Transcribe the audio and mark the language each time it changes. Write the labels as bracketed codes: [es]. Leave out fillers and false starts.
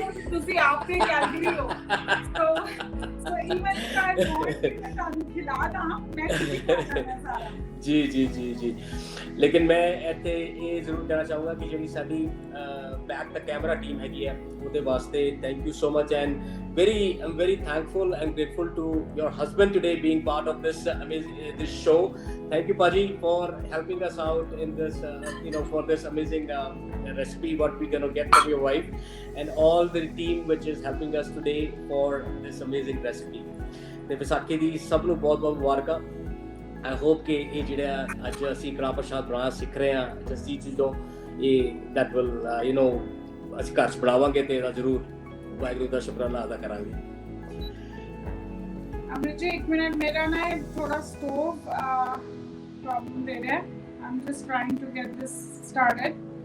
[pa] ਤੁਸੀਂ ਆਪ ਤੇ ਕੈਲਰੀ ਹੋ। ਸੋ ਇਵਨ ਮੈਂ ਤੁਹਾਨੂੰ ਖਿਲਾ ਦਾਂ, ਮੈਂ ਖਾ ਜਾਣਾ ਸਾਰਾ। ਜੀ ਲੇਕਿਨ ਮੈਂ ਇੱਥੇ ਇਹ ਜ਼ਰੂਰ ਕਹਿਣਾ ਚਾਹੂੰਗਾ ਕਿ ਜਿਹੜੀ ਸਾਡੀ ਬੈਕ ਦਾ ਕੈਮਰਾ ਟੀਮ ਹੈਗੀ ਹੈ ਉਹਦੇ ਵਾਸਤੇ [en] Thank you so much and I'm very thankful and grateful to your husband today being part of this amazing this show. Thank you Paji for helping us out in this for this amazing recipe what we're going to get from your wife and all the team which is helping us today for this amazing recipe. [pa] ਤੇ ਵਿਸਾਖੀ ਦੀ ਸਭ ਨੂੰ ਬਹੁਤ ਮੁਬਾਰਕਾਂ। [en] I hope [pa] ਕਿ ਇਹ ਜਿਹੜਾ ਅੱਜ ਅਸੀਂ ਕੜਾਹ ਪ੍ਰਸ਼ਾਦ ਬਣਾਉਣਾ ਸਿੱਖ ਰਹੇ ਹਾਂ ਜਸੀ ਚੀਜ਼ੋਂ ਇਹ [en] that will [pa] ਅਸੀਂ ਘਰ 'ਚ ਬਣਾਵਾਂਗੇ ਤੇ ਇਹਦਾ ਜ਼ਰੂਰ ਵਾਹਿਗੁਰੂ ਦਾ ਸ਼ੁਕਰਾਨਾ ਅਦਾ ਕਰਾਂਗੇ। ਅਮਰਿਤ ਜੀ 1 ਮਿੰਟ, ਮੇਰਾ ਨਾ ਥੋੜਾ ਸਟੋਵ ਪ੍ਰੋਬਲਮ ਦੇ ਰਿਹਾ ਹੈ। [en] I'm just trying to get this started.